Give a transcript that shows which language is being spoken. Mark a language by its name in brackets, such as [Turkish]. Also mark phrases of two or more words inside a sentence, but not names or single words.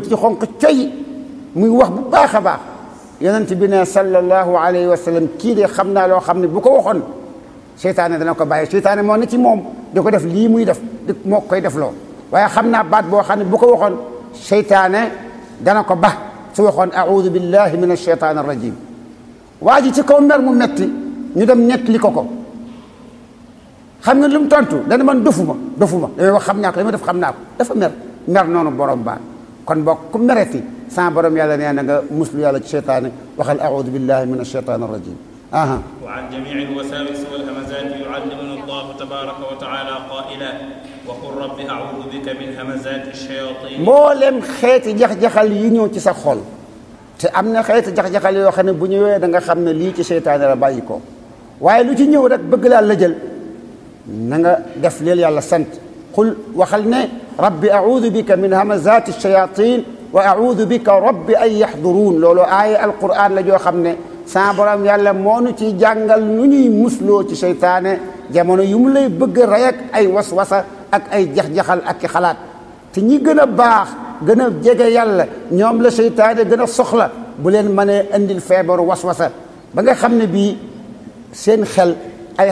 [Wolof] yi xonq coy muy wax bu baax a baax yonent bi ne [Arabic] صلى الله عليه وسلم [Wolof] kii de xam naa loo xam ne bu ko waxoon seytaane dana ko bàyyi seytaane moo ne ci moom di ko def lii muy def di moo koy def loo waaye xam naa baat boo xam ne bu ko waxoon seytaane dana ko ba su waxoon [Arabic] أعوذ بالله من الشيطان الرجيم [Wolof] waa ji ci kaw mer mu metti ñu dem nettali ko xam nga lu mu tontu dana man dofuma damay wax xam naa ko li ma def xam naa ko dafa mer noonu borom baa kon boo ku mereti sans borom yàlla nee na nga muslu yàlla ci seytaane waxal [Arabic] أعوذ بالله من الشيطان الرجيم وعن جميع الوساوس والهمزات يعلمنا الله تبارك وتعالى قائلا وقل رب أعوذ بك من همزات الشياطين [Wolof] mboolem xeeti jax-jaxal yi ñëw ci sa xol te am na xeeti jax-jaxal yoo xam ne bu ñëwee da nga xam ne lii ci seytaane la bàyyi ko waaye lu ci ñëw rek bëgg laa la jël na nga def leel yàlla sant qul waxal ne [Arabic] رب أعوذ بك من همزات الشياطين وأعوذ بك رب أن يحضرون [Wolof] loolu aaya alquran la joo xam ne sa borom yàlla moo nu ci jàngal nu ñuy musloo ci seytaane jamono yu mu lay bëgg a rey ak ay waswasa ak ay jax-jaxal ak i xalaat te ñi gën a baax gën a jege yàlla ñoom la seytaane gën a soxla bu leen mënee indil feebaru waswasa ba nga xam ne bii seen xel ay